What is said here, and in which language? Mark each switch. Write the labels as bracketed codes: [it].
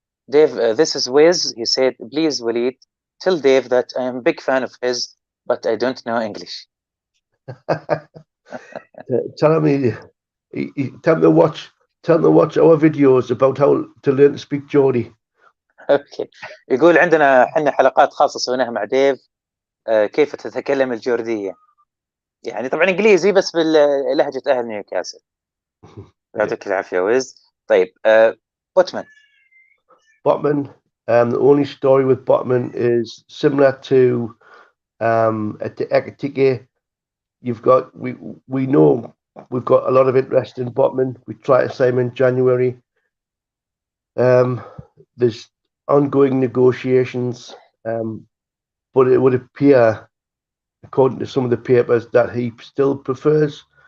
[en] Dave, this is Wiz. He said, please, وليد, tell Dave that I am a big fan of his, but I don't know English. Tell him to watch our videos about how to learn to speak Geordie. [ar] اوكي، يقول عندنا احنا حلقات خاصه سويناها مع ديف كيف تتكلم الجورديه، يعني طبعا انجليزي بس بلهجه اهل نيوكاسل. يعطيك العافيه ويز. طيب Botman, [en] the only story with Botman is similar to at the Ekatike. We know we've got a lot of interest in Botman. We try to sign him in January. There's ongoing negotiations, but it would appear, according to some of the papers, that he still prefers.